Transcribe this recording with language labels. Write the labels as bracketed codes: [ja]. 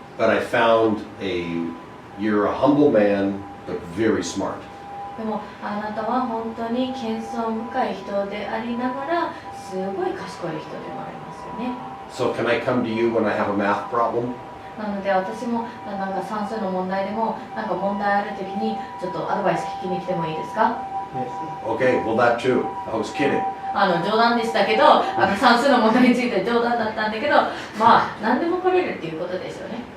[en] But I found you're a humble man, but very smart. [ja] でもあなたは本当に謙遜深い人でありながらすごい賢い人でもありますよね [en] So can I come to you when I have a math problem? [ja] なので私もなんか算数の問題でもなんか問題ある時にちょっとアドバイス聞きに来てもいいですか [en] Okay, well that too. I was kidding. [ja] 冗談でしたけど算数の問題について冗談だったんだけどまあ何でも来れるっていうことですよね